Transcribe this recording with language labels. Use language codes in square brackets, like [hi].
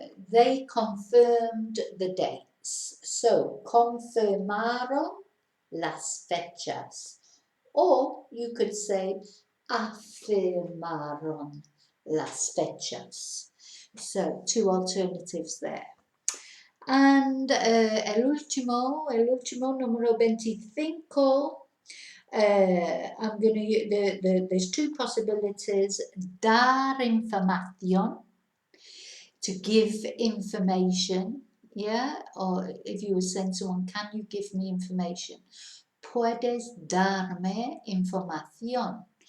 [en] They confirmed the dates. [es] So, confirmaron las fechas. Or you could say, afirmaron las fechas. [en] So, two alternatives there. And el último, número 25. I'm going to there's two possibilities. Dar información, to give information, yeah, or if you were saying to someone, can you give me information? [es] Puedes darme información.